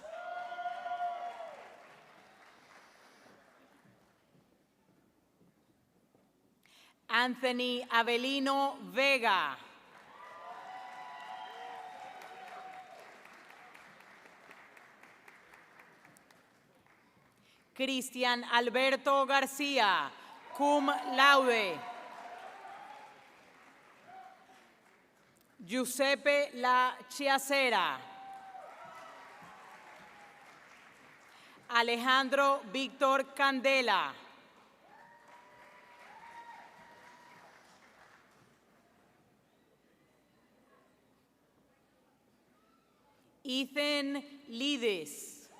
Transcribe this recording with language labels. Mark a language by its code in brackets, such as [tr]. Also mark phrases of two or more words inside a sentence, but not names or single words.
[es] Anthony Avelino Vega. Cristian Alberto García, [la] cum laude. [es] Giuseppe La Chiacera. Alejandro Víctor Candela. Ethan Lidis.